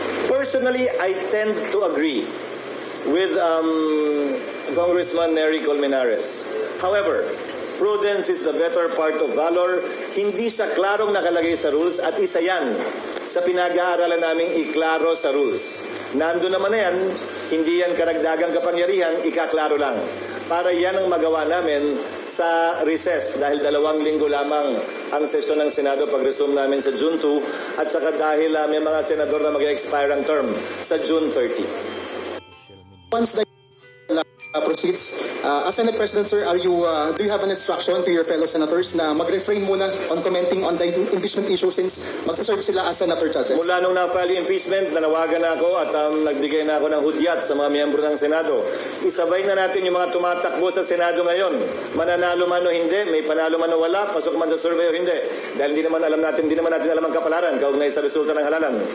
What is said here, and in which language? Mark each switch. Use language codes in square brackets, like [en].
[en] Personally, I tend to agree with Congressman Nery Colmenares. However, prudence is the better part of valor. [tl] Hindi siya klarong nakalagay sa rules at isa yan sa pinag-aaralan naming iklaro sa rules. Nando naman na yan, hindi yan karagdagang kapangyarihan, ikaklaro lang. Para yan ang magawa namin sa recess dahil 2 linggo lamang ang sesyon ng Senado pag-resume namin sa June 2 at saka dahil may mga senador na mag-expire ang term sa June 30. [en] Once the proceeds, as Senate President, sir, do you have an instruction to your fellow senators [tl] na mag-refrain muna [en] on commenting on the impeachment issue since [tl] magsaserve sila [en] as senator judges? [tl] Mula nung na-file yung impeachment, nanawagan na ako at nagbigay na ako ng hudyat sa mga miyembro ng Senado. Isabay na natin yung mga tumatakbo sa Senado ngayon. Mananalo man o hindi, may panalo man o wala, pasok man sa survey o hindi. Dahil hindi naman natin alam ang kapalaran kaugnay sa resulta ng halalan.